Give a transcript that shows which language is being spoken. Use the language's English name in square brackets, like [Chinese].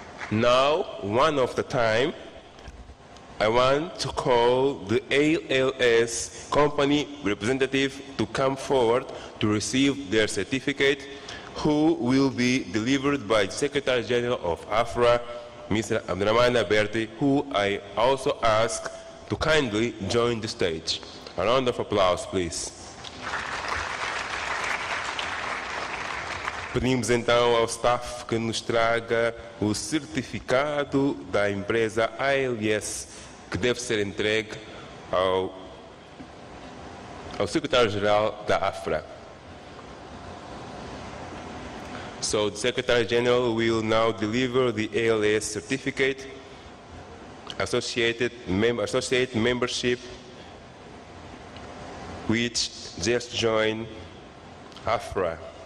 [English] Now, one of the time, I want to call the ALS company representative to come forward to receive their certificate, who will be delivered by Secretary General of AFRAA, Mr. Abdurrahman Berti, who I also ask to kindly join the stage. A round of applause, please. [Portuguese] Pedimos então ao staff que nos traga o certificado da empresa ALS, que deve ser entregue ao secretário-geral da AFRAA. [English] So the Secretary General will now deliver the ALS certificate, associate membership, which just joined AFRAA.